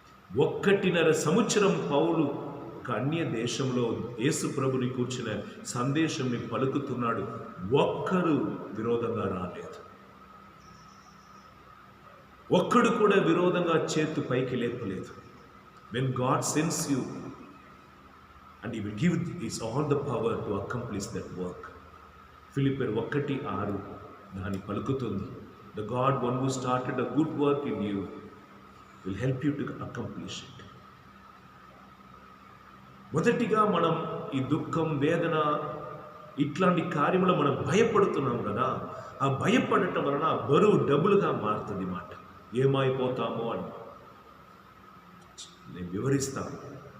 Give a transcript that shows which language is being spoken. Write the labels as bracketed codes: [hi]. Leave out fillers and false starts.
[te] 1.5 సంవత్సరం పౌలు ఒక అన్య దేశంలో యేసు ప్రభుని కూర్చున్న సందేశంని పలుకుతున్నాడు. ఒక్కరు విరోధంగా రాలేదు, ఒక్కడు కూడా విరోధంగా చేతు పైకి లేపలేదు. [en] When God sends you, and He will give is all the power to accomplish that work. [te] ఫిలిప్పీయులు 1:6 దాన్ని పలుకుతుంది. [en] The God one who started a good work in you will help you to accomplish it. [te] మొదటిగా మనం ఈ దుఃఖం, వేదన, ఇట్లాంటి కార్యములు మనం భయపడుతున్నాం కదా. ఆ భయపడటం వలన ఆ బరువు డబుల్గా మారుతుంది మాట. ఏమైపోతామో అని నేను వివరిస్తాను.